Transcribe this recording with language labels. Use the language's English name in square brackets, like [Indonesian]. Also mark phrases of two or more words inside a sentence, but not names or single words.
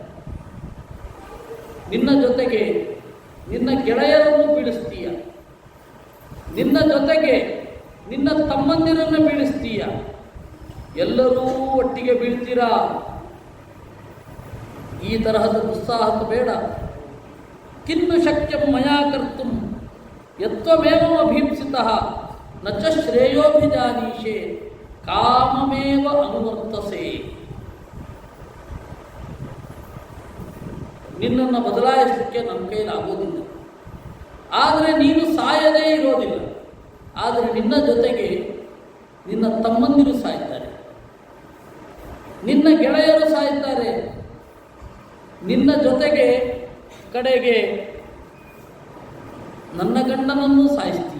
[Kannada] ನಿನ್ನ ಜೊತೆಗೆ ನಿನ್ನ ಗೆಳೆಯರನ್ನು ಬೀಳಿಸ್ತೀಯ, ನಿನ್ನ ಜೊತೆಗೆ ನಿನ್ನ ತಮ್ಮಂದಿರನ್ನು ಬೀಳಿಸ್ತೀಯ, ಎಲ್ಲರೂ ಒಟ್ಟಿಗೆ ಬೀಳ್ತೀರಾ. ಈ ತರಹದ ದುಸ್ಸಾಹಸ ಬೇಡ. [Sanskrit] ಕಿನ್ನು ಶಕ್ಯಂ ಮಯಾ ಕರ್ತುಂ ಯತ್ವಮೇವ ಅಭೀಪ್ಸಿತಃ ನ ಚ ಶ್ರೇಯೋಭಿಜಾನೀಶೆ ಕಾಮಮೇವ ಅನುವರ್ತಸೆ. [Kannada] ನಿನ್ನನ್ನು ಬದಲಾಯಿಸಲಿಕ್ಕೆ ನನ್ನ ಕೈಲಾಗೋದಿಲ್ಲ. ಆದರೆ ನೀನು ಸಾಯದೇ ಇರೋದಿಲ್ಲ. ಆದರೆ ನಿನ್ನ ಜೊತೆಗೆ ನಿನ್ನ ತಮ್ಮಂದಿರು ಸಾಯ್ತಾರೆ, ನಿನ್ನ ಗೆಳೆಯರು ಸಾಯ್ತಾರೆ, ನಿನ್ನ ಜೊತೆಗೆ ಕಡೆಗೆ ನನ್ನ ಗಂಡನನ್ನು ಸಾಯಿಸ್ತೀಯ.